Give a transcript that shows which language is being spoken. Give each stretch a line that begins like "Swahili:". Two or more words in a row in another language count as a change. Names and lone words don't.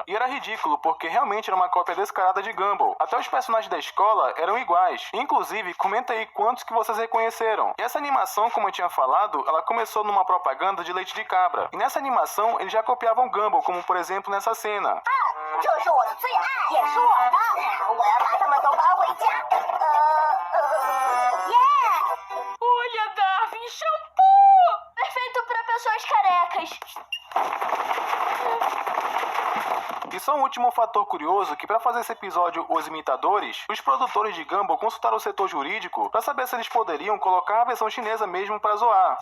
Portuguese: E era ridículo, porque realmente era uma cópia descarada de Gumball. Até os personagens da escola eram iguais. Inclusive, comenta aí quantos que vocês reconheceram. E essa animação, como eu tinha falado, ela começou numa propaganda de leite de cabra. E nessa animação, eles já copiavam Gumball, como por exemplo nessa cena.
Chinese: 这是我的最爱，也是我的。我要把他们都搬回家。
Portuguese: Olha, Darwin, shampoo! Perfeito para pessoas carecas. E só um último fator curioso, que para fazer esse episódio Os Imitadores, os produtores de Gumball consultaram o setor jurídico para saber se eles poderiam colocar a versão chinesa mesmo para zoar.